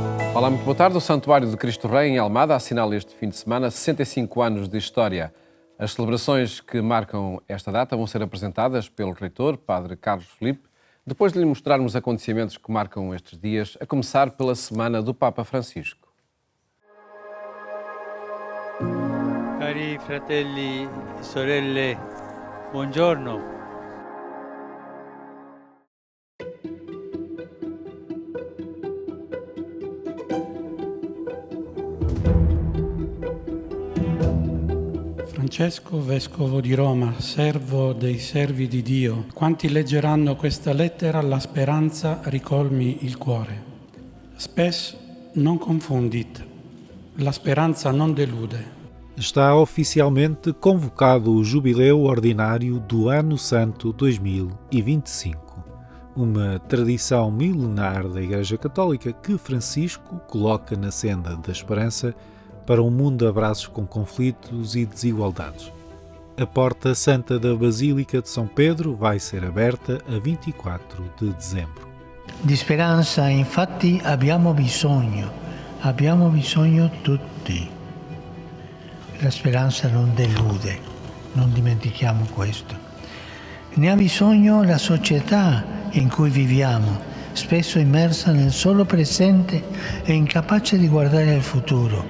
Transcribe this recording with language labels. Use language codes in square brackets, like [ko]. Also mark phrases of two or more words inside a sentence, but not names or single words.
[pt] Olá, muito boa tarde. O Santuário de Cristo Rei, em Almada, assinala este fim de semana 65 anos de história. As celebrações que marcam esta data vão ser apresentadas pelo reitor, Padre Carlos Filipe, depois de lhe mostrarmos acontecimentos que marcam estes dias, a começar pela Semana do Papa Francisco. [it] Cari fratelli e sorelle, buongiorno. Francesco, vescovo di Roma, servo dei servi di Dio, quanti leggeranno questa lettera, la speranza ricolmi il cuore. [la] Spes non confundit, [it] la speranza non delude. [pt] Está oficialmente convocado o Jubileu Ordinário do Ano Santo 2025, uma tradição milenar da Igreja Católica que Francisco coloca na senda da esperança para um mundo a braços com conflitos e desigualdades. A Porta Santa da Basílica de São Pedro vai ser aberta a 24 de dezembro. [it] Di speranza, infatti, abbiamo bisogno tutti. La speranza non delude, non dimentichiamo questo. Ne ha bisogno la società in cui viviamo, spesso immersa nel solo presente e incapace di guardare al futuro.